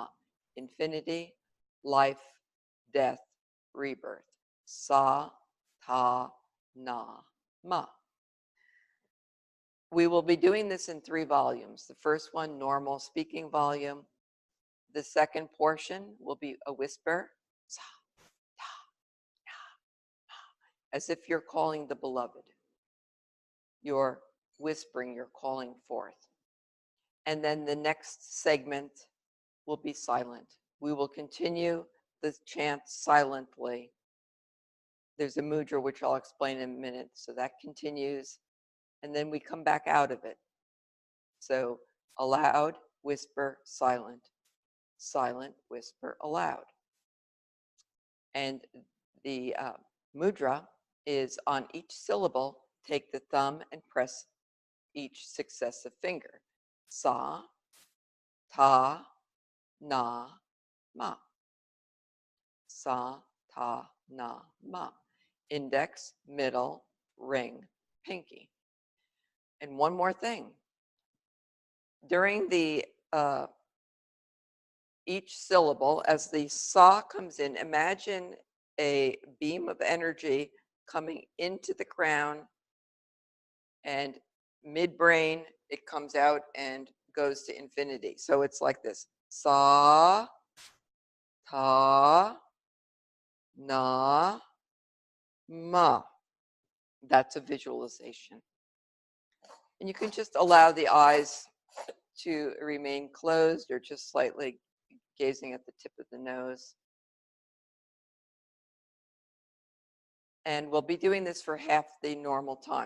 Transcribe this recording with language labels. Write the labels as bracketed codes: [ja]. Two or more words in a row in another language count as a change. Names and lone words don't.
[en] Infinity, life, death, rebirth. [sa] Sa Ta Na Ma. [en] We will be doing this in 3 volumes. The first one, normal speaking volume. The second portion will be a whisper, [sa] sa, ta, na, ma, [en] as if you're calling the beloved. You're whispering, you're calling forth. And then the next segment will be silent. We will continue the chant silently. There's a mudra, which I'll explain in a minute. So that continues. And then we come back out of it. So aloud, whisper, silent. Silent, whisper, aloud. And the mudra is on each syllable, take the thumb and press each successive finger. [sa] Sa, ta, na, ma. Sa, ta, na, ma. [en] Index, middle, ring, pinky. And one more thing. During the each syllable, as the sa comes in, imagine a beam of energy coming into the crown, and midbrain, it comes out and goes to infinity. So it's like this. [sa] Sa, ta, na, ma. [en] That's a visualization. And you can just allow the eyes to remain closed or just slightly gazing at the tip of the nose. And we'll be doing this for half the normal time.